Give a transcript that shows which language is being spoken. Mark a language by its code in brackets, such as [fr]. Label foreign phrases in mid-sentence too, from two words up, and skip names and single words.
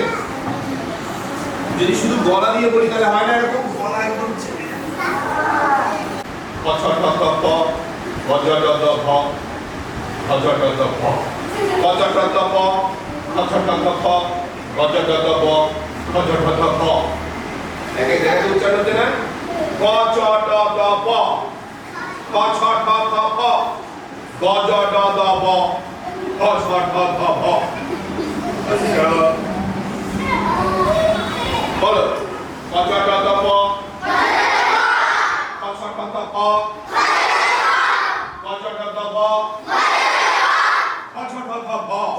[bn] যদি শুধু গলা দিয়ে বলি তাহলে হয় না, এরকম গলা একদম চেপে এক এক জায়গায় উচ্চারণ হচ্ছে না, ক চ ট ট প, ক ছ ঠ ঠ প, গ জ ড দ ব, খ ছ ঠ ঠ প। আচ্ছা বলো ক চ ট ট প, ক ছ ঠ ঠ প, গ জ ড দ ব, খ ছ ঠ ঠ প,